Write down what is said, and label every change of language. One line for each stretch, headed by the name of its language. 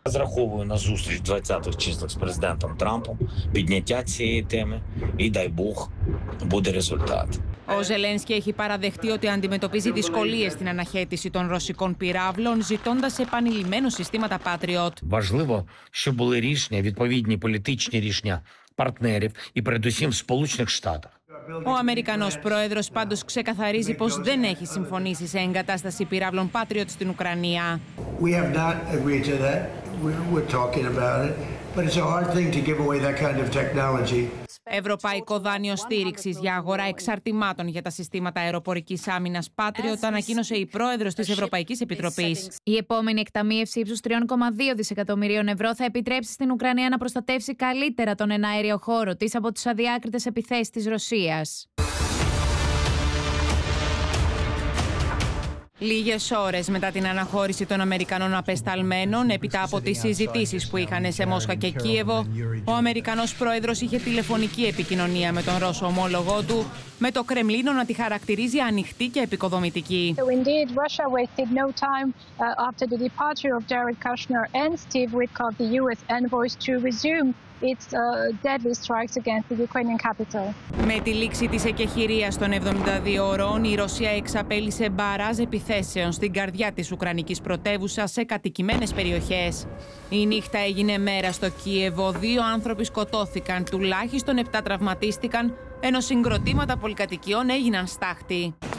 Greek: Ζραχόβουν να ζούσουν 20 τσίστα με τον πρεσδέντα Τραμπ, πιντιατιά τη θέμα, ή Νταϊμπούχ, μπούντε ρεζουλτάτ. Ο Ζελένσκι έχει παραδεχτεί ότι αντιμετωπίζει δυσκολίες στην αναχέτηση των ρωσικών πυράβλων, ζητώντας επανειλημμένους συστήματα Patriot.
Ukrainian: Важливо, щоб були рішення, відповідні політичні рішення партнерів і передусім в Сполучених Штатах.
Greek: Ο Αμερικανός πρόεδρος πάντως ξεκαθαρίζει πως δεν έχει συμφωνήσει σε εγκατάσταση πυράβλων Patriot στην Ουκρανία.
English: We have not agreed to that. We're talking about it. But it's a hard thing to give away that kind of technology.
Greek: Ευρωπαϊκό δάνειο στήριξης για αγορά εξαρτημάτων για τα συστήματα αεροπορικής άμυνας Patriot ανακοίνωσε η πρόεδρος της Ευρωπαϊκής Επιτροπής. Η επόμενη εκταμίευση ύψους 3,2 δισεκατομμυρίων ευρώ θα επιτρέψει στην Ουκρανία να προστατεύσει καλύτερα τον εναέριο χώρο της από τις αδιάκριτες επιθέσεις της Ρωσίας. Λίγες ώρες μετά την αναχώρηση των Αμερικανών απεσταλμένων, έπειτα από τις συζητήσεις που είχαν σε Μόσχα και Κίεβο, ο Αμερικανός πρόεδρος είχε τηλεφωνική επικοινωνία με τον Ρώσο ομόλογό του, με το Κρεμλίνο να τη χαρακτηρίζει ανοιχτή και επικοδομητική.
English: So indeed, Russia wasted no time after the departure of Jared Kushner and Steve Witkoff, the US envoys, to resume. It's deadly strikes against the Ukrainian capital.
Greek: Με τη λήξη της εκεχηρίας των 72 ώρων, η Ρωσία εξαπέλυσε μπαράζ επιθέσεων στην καρδιά της Ουκρανικής πρωτεύουσας σε κατοικημένες περιοχές. Η νύχτα έγινε μέρα στο Κίεβο. Δύο άνθρωποι σκοτώθηκαν, τουλάχιστον 7 τραυματίστηκαν, ενώ συγκροτήματα πολυκατοικιών έγιναν στάχτη.